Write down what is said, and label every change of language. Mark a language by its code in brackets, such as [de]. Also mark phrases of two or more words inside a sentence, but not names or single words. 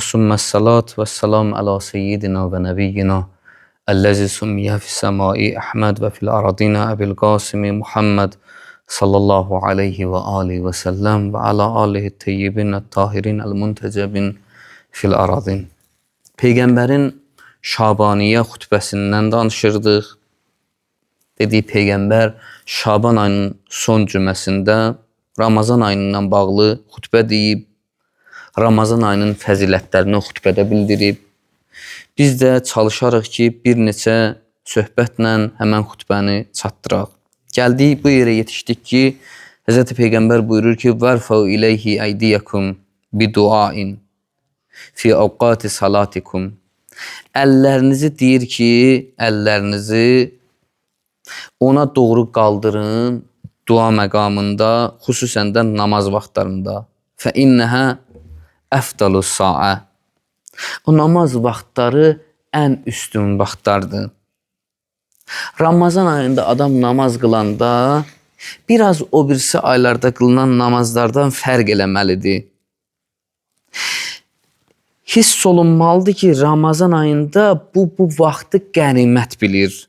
[ar] ثم الصلاة والسلام على سيدنا ونبينا الذي سمي في السماء أحمد وفي الأرضين أبو القاسم محمد صلى الله عليه وآله وسلم وعلى آله الطيبين الطاهرين المنتجبين في الأرضين. [az] Peygamberin Şabaniye xutbəsindən danışırdıq. Dediği Peygamber Şaban ayının son cüməsində Ramazan ayından bağlı xutbə deyib, Ramazan ayının fəzilətlərini xutbədə bildirib. Biz də çalışarıq ki, bir neçə söhbətlə həmən xutbəni çatdıraq. Gəldik, bu yerə yetişdik ki, Hz. Peygamber buyurur ki, [ar] وَرْفَوْ إِلَيْهِ أَيْدِيَكُمْ بِدُعَاءٍ فِي أَوْقَاتِ صَلَاتِكُمْ. [az] Əllərinizi deyir ki, əllərinizi ona doğru qaldırın dua məqamında, xüsusən də namaz vaxtlarında. [ar] فَإِنَّهَا أَفْضَلُ السَّاعَةِ. [az] O namaz vaxtları ən üstün vaxtlardır. Ramazan ayında adam namaz qılanda biraz o birisi aylarda qılınan namazlardan fərq eləməlidir. Hiss olunmalıdır ki, Ramazan ayında bu vaxtı qənimət bilir.